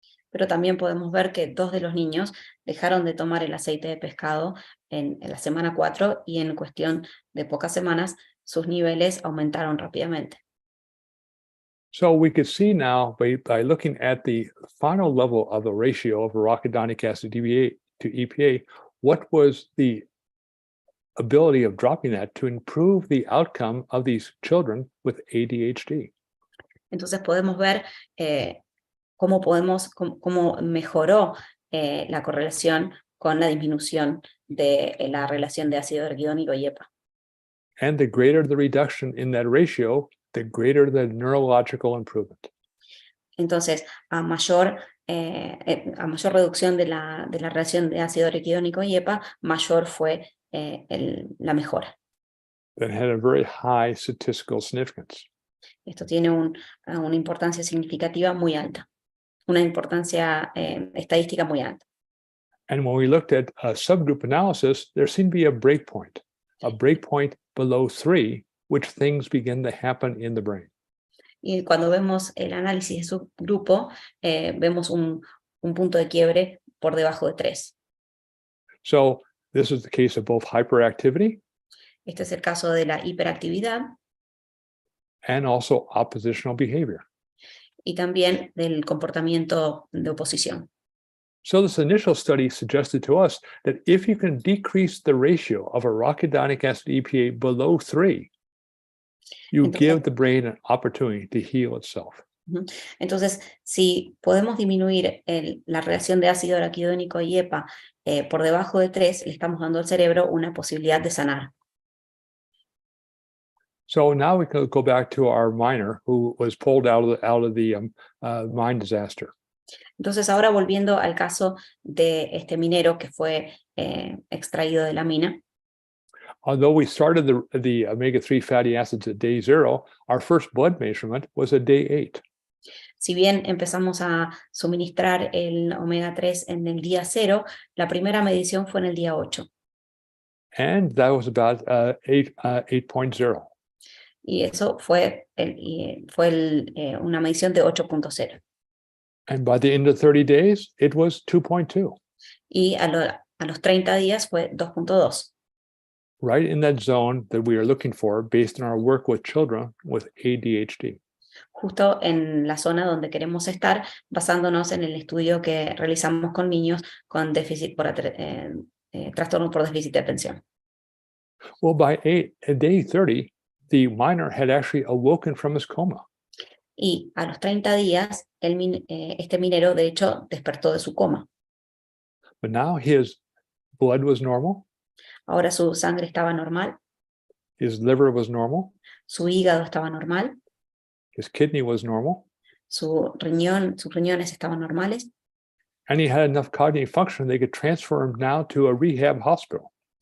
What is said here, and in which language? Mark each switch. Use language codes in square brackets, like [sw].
[es] Pero también podemos ver que 2 de los niños dejaron de tomar el aceite de pescado en la semana 4 y en cuestión de pocas semanas sus niveles aumentaron rápidamente. [en] So we could see now by looking at the final level of the ratio of arachidonic acid to EPA, what was the ability of dropping that to improve the outcome of these children with ADHD. [es] Entonces podemos ver cómo mejoró la correlación con la disminución de la relación de ácido araquidónico y EPA. [en] And the greater the reduction in that ratio, the greater the neurological improvement. [es] Entonces, a mayor reducción de la relación de ácido araquidónico y EPA, mayor fue la mejora. [en] That had a very high statistical significance. [es] Esto tiene una importancia significativa muy alta, una importancia estadística muy alta. [en] And when we looked at a subgroup analysis, there seemed to be a breakpoint below 3, which things begin to happen in the brain. [es] Y cuando vemos el análisis de subgrupo, vemos un punto de quiebre por debajo de 3. [en] So this is the case of both hyperactivity [es] Este es el caso de la hiperactividad [en] and also oppositional behavior. [es] y también del comportamiento de oposición. [en] So this initial study suggested to us that if you can decrease the ratio of arachidonic acid EPA below 3, you [es] Entonces, [en] give the brain an opportunity to heal itself. [es] Entonces, si podemos disminuir la relación de ácido araquidónico y EPA por debajo de 3, le estamos dando al cerebro una posibilidad de sanar. [en] So now we can go back to our miner who was pulled out of the mine disaster. [es] Entonces, ahora volviendo al caso de este minero que fue extraído de la mina. [en] Although we started the omega-3 fatty acids at day 0, our first blood measurement was at day 8. [es] Si bien empezamos a suministrar el omega 3 en el día 0, la primera medición fue en el día 8. [en] And that was about 8.0. [es] Y eso fue, una medición de 8.0. [en] And by the end of 30 days, it was 2.2. [es] Y a los 30 días fue 2.2. [en] Right in that zone that we are looking for based on our work with children with ADHD. [es] Justo en la zona donde queremos estar, basándonos en el estudio que realizamos con niños con déficit trastorno por déficit de atención. [en] Well, by day 30, the miner had actually awoken from his coma. [es] Y a los 30 días, este minero, de hecho, despertó de su coma. [en] But now his blood was normal. [es] Ahora su sangre estaba normal. [en] His liver was normal. [es] Su hígado estaba normal. [en] His kidney was normal. [es] Sus riñones estaban normales. [en] And he had enough cognitive function they could transfer him now to a rehab hospital.